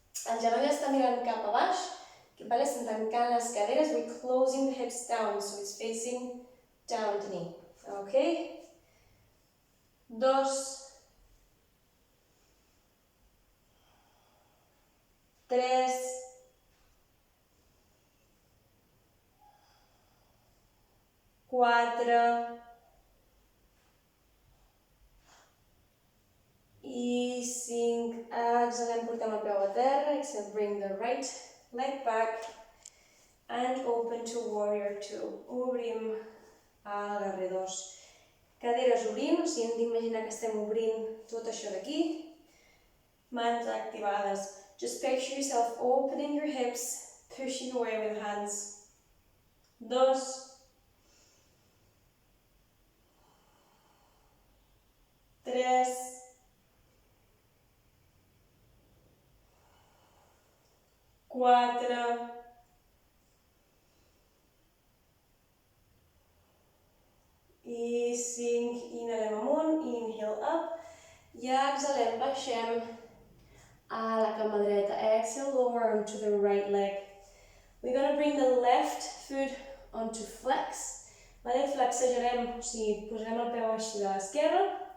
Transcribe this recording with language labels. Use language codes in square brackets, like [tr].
[ca] El genoll està mirant cap a baix, vale? Estem tancant les caderes, [en] we're closing the hips down, so it's facing down the knee. [ca] Okay? 2, 3, 4 i 5. Exhalem, portem el peu a terra. [en] Exhale, bring the right leg back and open to warrior 2. [ca] Obrim al guerrer 2. Caderes obrint, o sigui, hem d'imaginar que estem obrint tot això d'aquí. Mans activades. [en] Just picture yourself opening your hips, pushing away with hands. [ca] 2, 3, 4, i 5, inhalem amunt, [en] inhale up, [ca] i exhalem, baixem a la cama dreta. [en] Exhale, lower onto the right leg. We're going to bring the left foot onto flex. [ca] Flexejarem, o sigui, posarem el peu així de l'esquerra.